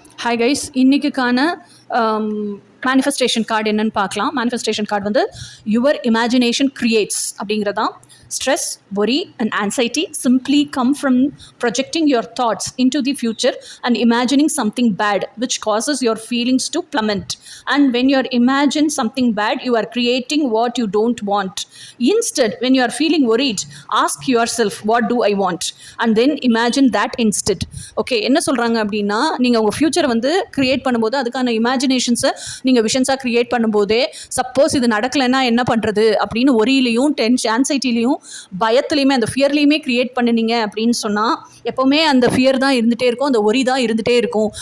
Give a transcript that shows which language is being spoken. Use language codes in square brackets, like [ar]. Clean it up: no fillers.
[en] hi guys, [ta] இன்றைக்குக்கான manifestation card என்னன்னு பார்க்கலாம். [en] Manifestation card வந்து your imagination creates அப்படிங்கிறதான். Stress, worry and anxiety simply come from projecting your thoughts into the future and imagining something bad, which causes your feelings to plummet. And when you imagine something bad, you are creating what you don't want. Instead, when you are feeling worried, ask yourself, what do I want? And then imagine that instead. [ta] Okay, என்ன சொல்கிறாங்க அப்படின்னா, நீங்கள் உங்கள் ஃப்யூச்சரை வந்து create பண்ணும்போது அதுக்கான இமேஜினேஷன்ஸை நீங்கள் விஷன்ஸாக க்ரியேட் பண்ணும்போதே, சப்போஸ் இது நடக்கலைன்னா என்ன பண்ணுறது அப்படின்னு ஒரியிலையும் ஆன்சைட்டிலையும் பயத்துலையுமே அந்த ஃபியர்லையுமே க்ரியேட் பண்ணினீங்க அப்படின்னு சொன்னால் எப்போவுமே அந்த ஃபியர் தான் இருந்துகிட்டே இருக்கும், அந்த ஒரி தான் இருந்துகிட்டே இருக்கும்.